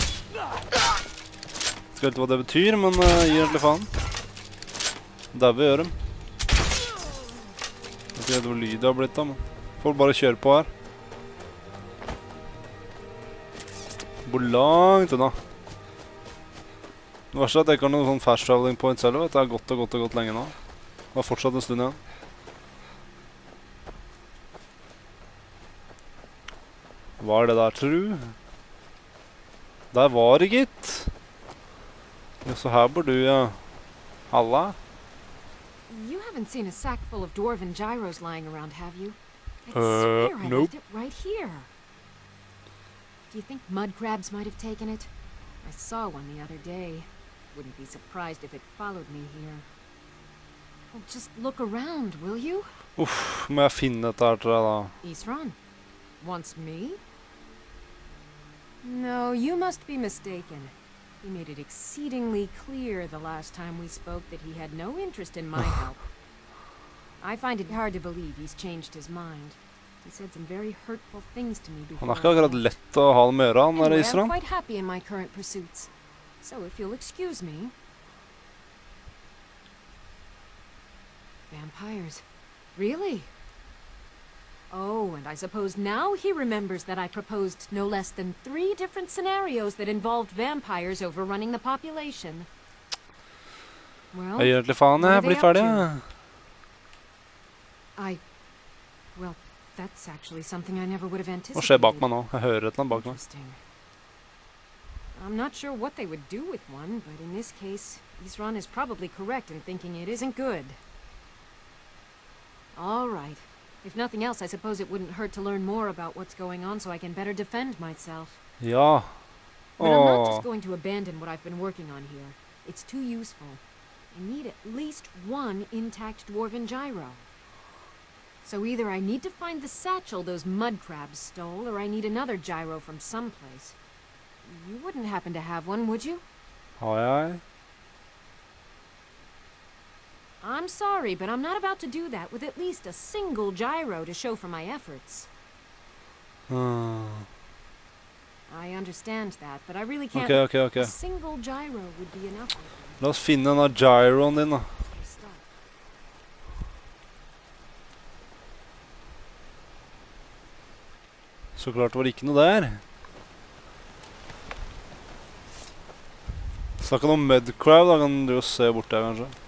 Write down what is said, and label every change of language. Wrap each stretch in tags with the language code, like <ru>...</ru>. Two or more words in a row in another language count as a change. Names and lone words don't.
<no>Skal ikke hva det betyr, men gir egentlig faen. Der vi gjør dem. Jeg vet ikke hvor lyd det har blitt da, men får bare kjøre på her. Hvor langt unna. Det verste er at jeg ikke har noen sånn fast</no> <en>traveling point</en> <no>selv, vet du. Det har gått lenge nå. Det har fortsatt en stund igjen. Hva er det der, tru? Der var det, gitt. Ja, så her bor du, ja. Halla?</no> <en>You haven't seen a sack full of dwarven gyros lying around, have you? I swear I left it right here. Do you think mud crabs might have taken it? I saw one the other day. Wouldn't be surprised if it followed me here. Well, just look around, will you?</en> <no>Uff, må jeg finne dette her til deg da. Isran?</no> <en>Wants me? No, you must be mistaken. He made it exceedingly clear the last time we spoke that he had no interest in my help. I find it hard to believe he's changed his mind. He said some very hurtful things to me before.</en> <no>Han ikke akkurat lett å ha det med øra, han der Isran.</no> <en>I'm quite happy in my current pursuits. So if you'll excuse me. Vampires. Really? Oh, and I suppose now he remembers that I proposed no less than 3 different scenarios that involved vampires overrunning the population. Well,</en> <no>Jeg gir egentlig faen, jeg blir ferdig.</no> <en>Well, that's actually something I never would have anticipated.</en> <no>Hva skjer bak meg nå? Jeg hører et eller annet bak meg.</no> <en>Interesting. I'm not sure what they would do with one, but in this case, Isran is probably correct in thinking it isn't good. All right. If nothing else, I suppose it wouldn't hurt to learn more about what's going on so I can better defend myself.</en> <no>Ja.</no> <en>But I'm not just going to abandon what I've been working on here. It's too useful. I need at least one intact dwarven gyro. So either I need to find the satchel those mud crabs stole, or I need another gyro from someplace. You wouldn't happen to have one, would you?</en> <no>Har jeg?</no> <en>I'm sorry, but I'm not about to do that with at least a single gyro to show for my efforts. I understand that, but I really can't... Ok. A single gyro would be enough.</en> <no>La oss finne denne gyroen din da. Så klart var det ikke noe der. Snakket om mudcrab da, kan du jo se bort der kanskje.</no>